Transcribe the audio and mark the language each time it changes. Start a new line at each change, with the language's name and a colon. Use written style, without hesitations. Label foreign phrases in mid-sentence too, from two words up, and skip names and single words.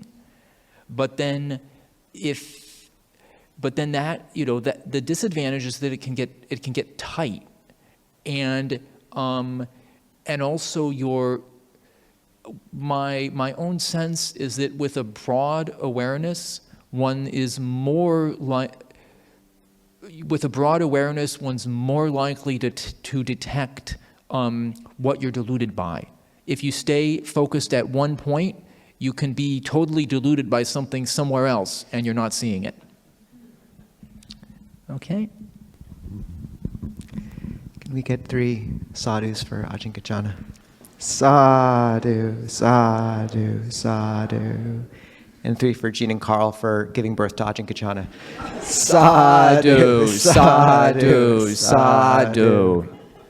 English: But then that the disadvantage is that it can get tight, and also my own sense is that with a broad awareness, one's more likely to detect what you're deluded by. If you stay focused at one point, you can be totally deluded by something somewhere else, and you're not seeing it. Okay. Can we get 3 sadhus for Ajahn Kaccana?
Pali: Sadhu, sadhu, sadhu.
English: And 3 for Jean and Carl for giving birth to Ajahn Kaccana.
Pali: Sadhu, sadhu, sadhu.